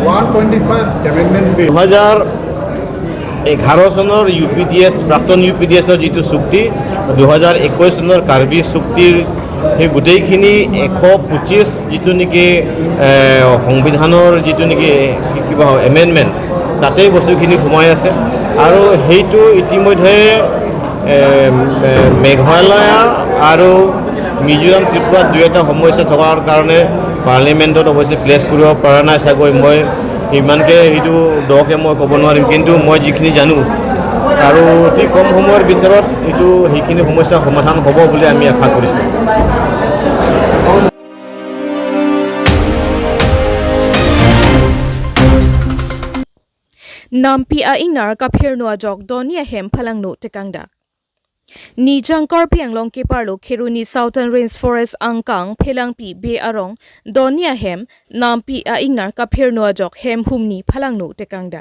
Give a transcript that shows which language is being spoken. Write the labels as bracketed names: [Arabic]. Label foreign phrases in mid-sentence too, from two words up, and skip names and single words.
[Assamese] 2011 চনৰ UPDS প্ৰাক্তন UPDSৰ যিটো চুক্তি, 2021 চনৰ কাৰ্বি চুক্তিৰ সেই গোটেইখিনি 125 যিটো নেকি সংবিধানৰ যিটো নেকি কিবা এমেণ্ডমেণ্ট তাতেই বস্তুখিনি সোমাই আছে আৰু সেইটো ইতিমধ্যে মেঘালয় আৰু মিজোৰাম, ত্ৰিপুৰাত 2এটা সমস্যা থকাৰ কাৰণে পাৰ্লিমেণ্টত অৱশ্যে প্লেচ কৰিব পৰা নাই চাগৈ। মই ইমানকৈ সেইটো দকৈ মই ক'ব নোৱাৰিম, কিন্তু মই যিখিনি জানো আৰু অতি কম সময়ৰ ভিতৰত সেইখিনি সমস্যা সমাধান হ'ব বুলি আমি আশা কৰিছোঁ। [Karbi] Nampi a ingnar kapher no ajok donia hem phalangno tekangda. Ni jangkar pianglong ke parlo Khiruni Southern Rainforest angkang phelangpi be arong donia hem nampi a ingnar kapher no ajok hem humni phalangno tekangda.